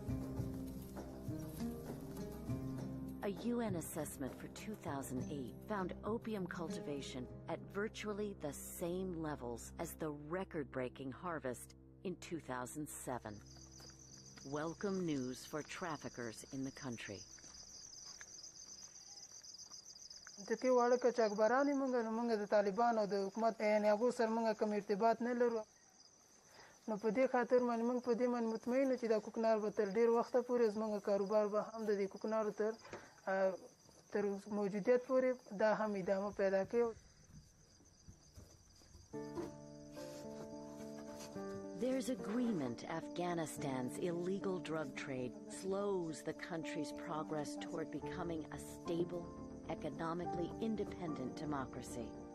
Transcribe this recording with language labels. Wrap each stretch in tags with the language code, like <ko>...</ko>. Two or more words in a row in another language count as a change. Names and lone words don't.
<en>A UN assessment for 2008 found opium cultivation at virtually the same levels as the record-breaking harvest in 2007. Welcome news for traffickers in the country.</en> <ps>دغه واړه کچاکبرانې موږ د طالبان او د حکومت یعنې هغو سره موږ کوم ارتباط نه لرو، نو په دې خاطر باندې موږ په دې باندې مطمئن یو چې دا کوکنار به تر ډېر وخته پورې زموږ کاروبار به هم د دې کوکنارو تر موجودیت پورې دا هم ادامه پیدا کوي.</ps> <en>There's agreement Afghanistan's illegal drug trade slows the country's progress toward becoming a stable, economically independent democracy.</en>